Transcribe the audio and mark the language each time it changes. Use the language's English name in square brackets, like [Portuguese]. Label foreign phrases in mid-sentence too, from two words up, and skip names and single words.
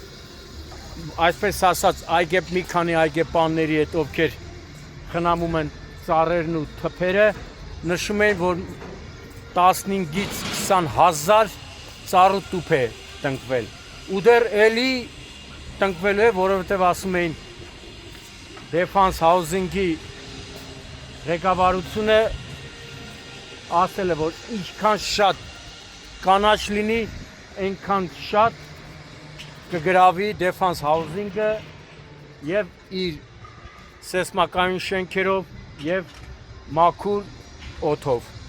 [Armenian] այսպես ասած, մի քանի այգեպանների հետ, ովքեր խնամում են ծառերն ու թփերը, նշում են, որ 15-ից 20 հազար ծառ ու տուփ է տնկվել։ Ու դեռ էլի տնկվելու է, որովհետև ասում էին Defense Housing-ի ղեկավարությունը ասել է, որ ինչքան շատ կանաչ լինի, այնքան շատ կգրավի defense housing-ը եւ իր սեյսմական շենքերով եւ մաքուր օդով։